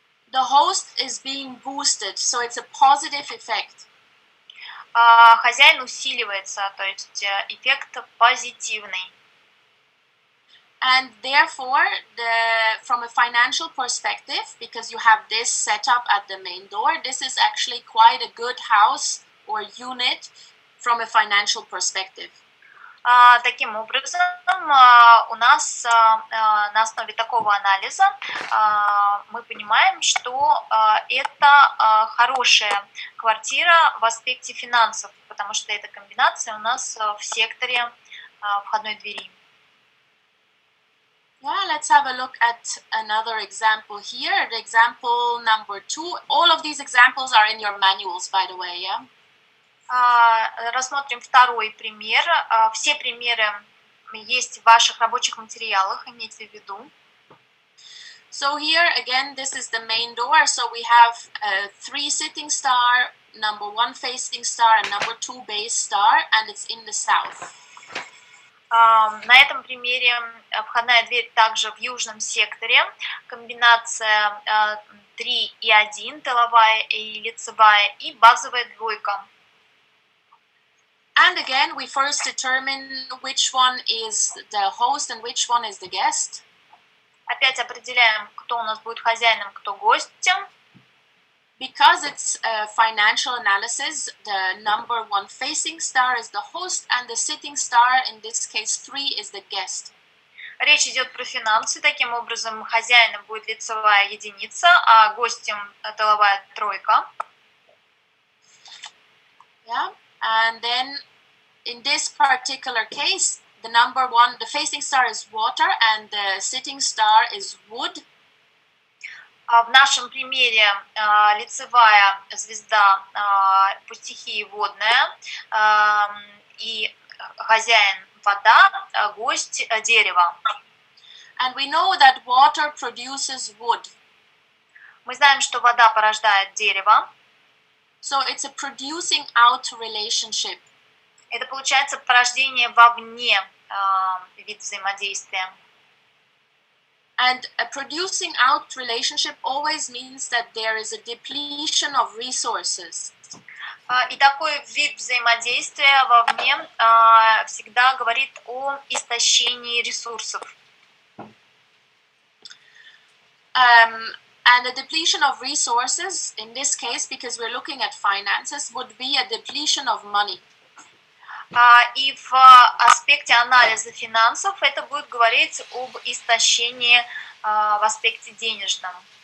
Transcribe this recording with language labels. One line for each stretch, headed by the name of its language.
English: the host is being boosted, so it's a positive effect.
Russian: Хозяин усиливается, то есть эффект позитивный.
English: And therefore, from a financial perspective, because you have this setup at the main door, this is actually quite a good house or unit from a financial perspective.
Russian: Таким образом, у нас на основе такого анализа мы понимаем, что это хорошая квартира в аспекте финансов, потому что эта комбинация у нас в секторе входной двери.
English: Yeah, let's have a look at another example here. The example number 2. All of these examples are in your manuals, by the way, yeah?
Russian: Рассмотрим второй пример. Все примеры есть в ваших рабочих материалах, имейте в виду.
English: So here again, this is the main door. So we have 3 sitting star, number 1 facing star, and number 2 base star, and it's in the south.
Russian: На этом примере входная дверь также в южном секторе. Комбинация 3 и 1, тыловая и лицевая, и базовая двойка.
English: And again, we first determine which one is the host and which one is the guest.
Russian: Опять определяем, кто у нас будет хозяином, кто гостем.
English: Because it's a financial analysis, the number 1 facing star is the host and the sitting star, in this case 3, is the guest.
Russian: Речь идет про финансы. Таким образом, хозяином будет лицевая единица, а гостем тыловая тройка.
English: Yeah, and then in this particular case, the number 1, the facing star is water and the sitting star is wood.
Russian: В нашем примере лицевая звезда по стихии водная, и хозяин вода, гость дерево.
English: And we know that water produces wood.
Russian: Мы знаем, что вода порождает дерево.
English: So it's a producing out relationship.
Russian: Это получается порождение вовне вид взаимодействия.
English: And a producing out relationship always means that there is a depletion of resources.
Russian: И такой вид взаимодействия вовне всегда говорит о истощении ресурсов.
English: And the depletion of resources, in this case, because we're looking at finances, would be a depletion of money.
Russian: И в аспекте анализа финансов это будет говорить об истощении в аспекте денежном.